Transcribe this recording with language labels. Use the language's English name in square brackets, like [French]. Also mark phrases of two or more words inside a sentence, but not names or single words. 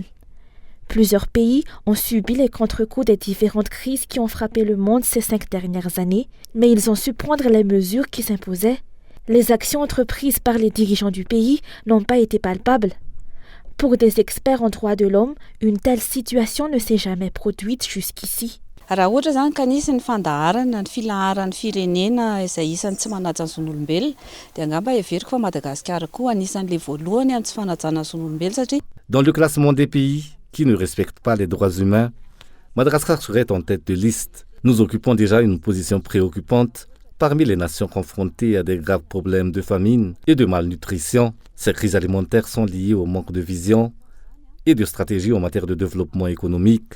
[French] Plusieurs pays ont subi les contre-coups des différentes crises qui ont frappé le monde ces 5 dernières années, mais ils ont su prendre les mesures qui s'imposaient. Les actions entreprises par les dirigeants du pays n'ont pas été palpables. Pour des experts en droits de l'homme, une telle situation ne s'est jamais produite jusqu'ici. [Malagasy] Raha ohatra zany ka nisy ny fandaharana ny filaharan'ny firenena izay isan'ny tsy manaja ny zon'olombelona dia angamba everiko fa Madagascar koa anisan'le voalohany amin'ny tsy fanajana ny zon'olombelona satria [French] Dans le classement des pays qui ne respectent pas les droits humains, Madagascar serait en tête de liste. Nous occupons déjà une position préoccupante parmi les nations confrontées à des graves problèmes de famine et de malnutrition. Ces crises alimentaires sont liées au manque de vision et de stratégie en matière de développement économique.